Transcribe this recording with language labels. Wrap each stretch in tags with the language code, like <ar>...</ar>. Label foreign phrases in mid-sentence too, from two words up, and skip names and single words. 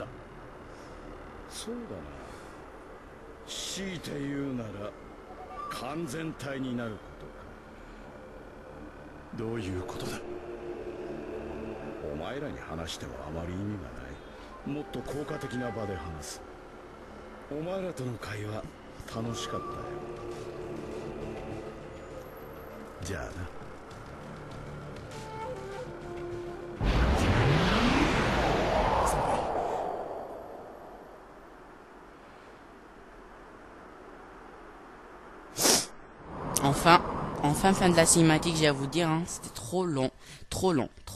<ja>そうだな強いて言うなら完全体になることかどういうことだお前らに話してもあまり意味がないもっと効果的な場で話すお前らとの会話楽しかったよじゃあな</ja> <fr>Enfin, fin de la cinématique, j'ai à vous dire, hein, c'était trop long, trop long.</fr>